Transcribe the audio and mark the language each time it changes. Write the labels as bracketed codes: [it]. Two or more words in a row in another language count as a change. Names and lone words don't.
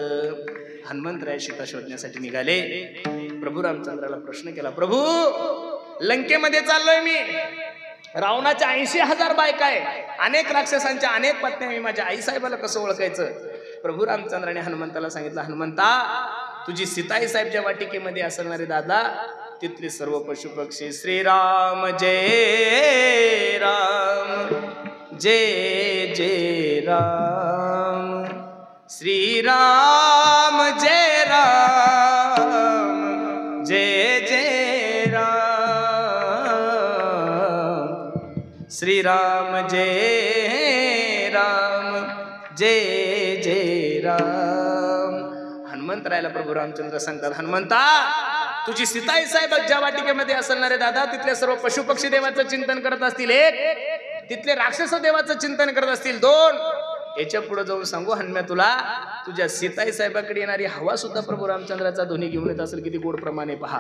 [mr] हनुमंतराय सीता शोधण्यासाठी निघाले. प्रभू रामचंद्राला प्रश्न केला, प्रभू लंकेमध्ये चाललोय मी, रावणाच्या 80,000 बायका आहे, अनेक राक्षसांच्या अनेक पत्न्या, मी माझ्या आई साहेबाला कसं ओळखायचं? प्रभू रामचंद्राने हनुमंताला सांगितलं, हनुमंता तुझी सीताई साहेबच्या वाटिकेमध्ये असणारे दादा तिथले सर्व पशु पक्षी श्रीराम जय राम जय जय राम, श्रीराम जय राम जय जय राम, श्रीराम जय राम जय जय राम. हनुमंतरायला प्रभू रामचंद्र सांगतात, हनुमंता तुझी सीताई साहेब ज्या वाटिकेमध्ये असणारे दादा तिथले सर्व पशु पक्षी देवाचं चिंतन करत असतील, एक तिथले राक्षस देवाचं चिंतन करत असतील, दोन याच्या पुढे जाऊन सांगू हनुम्या तुला, तुझ्या सीताई साहेबाकडे येणारी हवा सुद्धा प्रभू रामचंद्राचा ध्वनी घेऊन येत असेल, किती गोड प्रमाणे पहा.